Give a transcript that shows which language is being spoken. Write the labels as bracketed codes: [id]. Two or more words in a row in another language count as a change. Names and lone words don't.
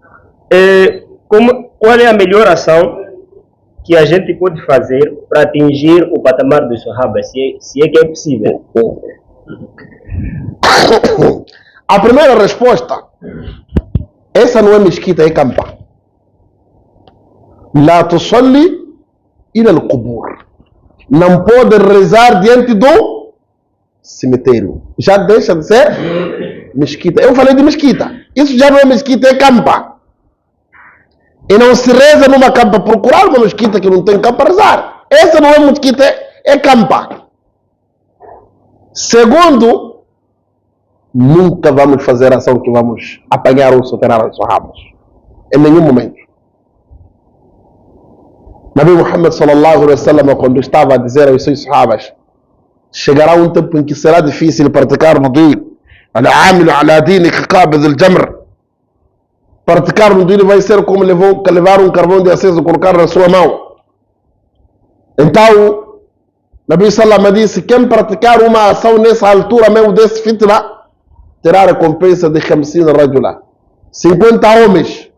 [pt] Qual é a melhor ação que a gente pode fazer para atingir o patamar dos Sahabas, se é que é possível? A primeira resposta, essa não é mesquita, é campa. [ar] لا تصلي إلى القبور. [pt] Não pode rezar diante do cemitério. Já deixa de ser mesquita. Eu falei de mesquita. Isso já não é mesquita, é campa. E não se reza numa campa. Procurar uma mesquita que não tem campa, rezar. Essa não é mesquita, é campa. Segundo, nunca vamos fazer ação que vamos apanhar ou soterrar os sahabas. Em nenhum momento. [ar] نبي محمد صلى الله عليه وسلم, [pt] quando estava a dizer aos seus sahabas, chegará um tempo em que será difícil praticar no din. [ar] العامل على دينك قابض الجمر. [pt] Praticar no din vai ser como levar um carvão de aceso e colocar na sua mão. Então, Nabi sallallahu disse, quem praticar uma ação nessa altura mesmo desse fitna, terá a recompensa de 50 rajula, 50 homens.